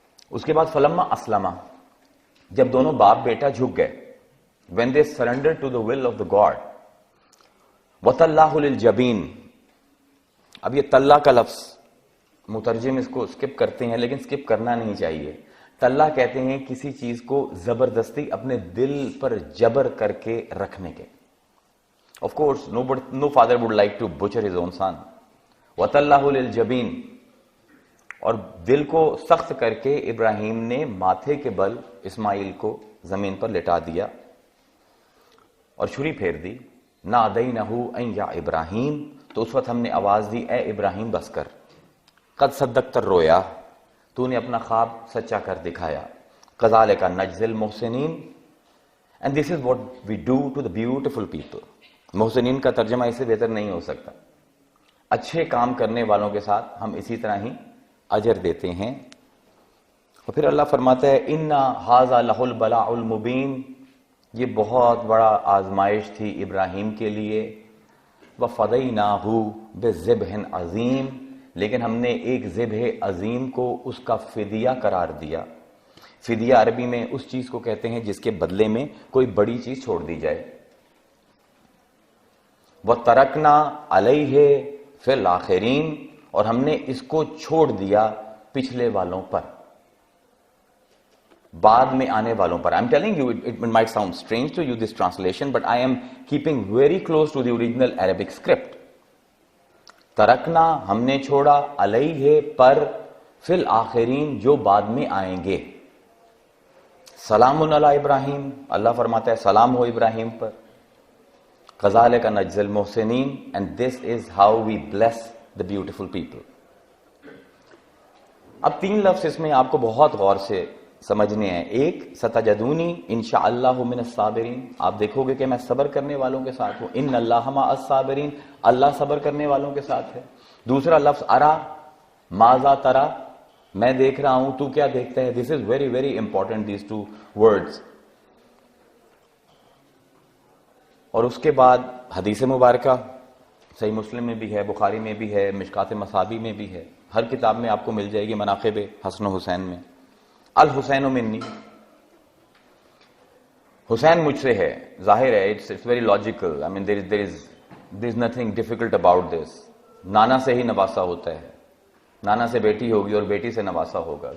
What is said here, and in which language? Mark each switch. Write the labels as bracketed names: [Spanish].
[Urdu] اس کے بعد [Arabic] فلما اسلما, [Urdu] جب دونوں باپ بیٹا جھک گئے, [English] when they surrendered to the will of the God. [Arabic] وَتَلَّهُ لِلْجَبِينَ, [Urdu] اب یہ تلّہ کا لفظ مترجم اس کو سکپ کرتے ہیں, لیکن سکپ کرنا نہیں چاہیے. تلّہ کہتے ہیں کسی چیز کو زبردستی اپنے دل پر جبر کر کے رکھنے کے. [English] Of course, no father would like to butcher his own son. [Arabic] وَتَلَّهُ لِلْجَبِينَ, [Urdu] اور دل کو سخت کر کے ابراہیم نے ماتھے کے بل اسماعیل کو زمین پر لٹا دیا اور چھری پھیر دی. [Arabic] نادینہ ان یا ابراہیم، [Urdu] تو اس وقت ہم نے آواز دی اے ابراہیم بس کر. [Arabic] قد صدقت الرؤیا، [Urdu] تو نے اپنا خواب سچا کر دکھایا. [Arabic] کذالک نجزی المحسنین. [English] And this is what we do to the beautiful people. [Urdu] محسنین کا ترجمہ اس سے بہتر نہیں ہو سکتا. اچھے کام کرنے والوں کے ساتھ ہم اسی طرح ہی اجر دیتے ہیں. اور پھر اللہ فرماتا ہے [Arabic] اِنَّا هَذَا لَهُ الْبَلَاءُ الْمُبِينُ، [Urdu] یہ بہت بڑا آزمائش تھی ابراہیم کے لیے. [Arabic] وَفَدَيْنَاهُ بِذِبْحٍ عَظِيمٍ، [Urdu] لیکن ہم نے ایک ذبح عظیم کو اس کا فدیہ قرار دیا. فدیہ عربی میں اس چیز کو کہتے ہیں جس کے بدلے میں کوئی بڑی چیز چھوڑ دی جائے. [Arabic] وَتَرَكْنَا عَلَيْهِ فِي الْآخِرِينَ، [Urdu] اور ہم نے اس کو چھوڑ دیا پچھلے والوں پر، بعد میں آنے والوں پر. [English] I'm telling you, it might sound strange to you, this translation, but I am keeping very close to the original Arabic script. [Urdu] ترکنا، ہم نے چھوڑا، علیہ پر، فی الآخرین، جو بعد میں آئیں گے. [Arabic] سلام علی ابراہیم، [Urdu] اللہ فرماتا ہے سلام ہو ابراہیم پر. [Arabic] کذالک نجزی المحسنین، [English] and this is how we bless the beautiful people. [Urdu] اب 3 لفظ اس میں آپ کو بہت غور سے سمجھنے ہیں. ایک، [Arabic] ستجدونی انشاءاللہ من الصابرین، [Urdu] آپ دیکھو گے کہ میں صبر کرنے والوں کے ساتھ ہوں. [Arabic] ان اللہ مع الصابرین، [Urdu] اللہ صبر کرنے والوں کے ساتھ ہے. دوسرا لفظ ارا، [Arabic] ماذا ترا، [Urdu] میں دیکھ رہا ہوں، تو کیا دیکھتا ہے. [English] This is very very important, these 2 words. [Urdu] اور اس کے بعد حدیث مبارکہ صحیح مسلم میں بھی ہے، بخاری میں بھی ہے، مشکات مصابیح میں بھی ہے، ہر کتاب میں آپ کو مل جائے گی. مناقب حسن و حسین میں [Arabic] الحسین منی، [Urdu] حسین مجھ سے ہے. ظاہر ہے [English] it's very logical. I mean there is nothing difficult about this. [Urdu] نانا سے ہی نواسا ہوتا ہے، نانا سے بیٹی ہوگی اور بیٹی سے نواسا ہوگا.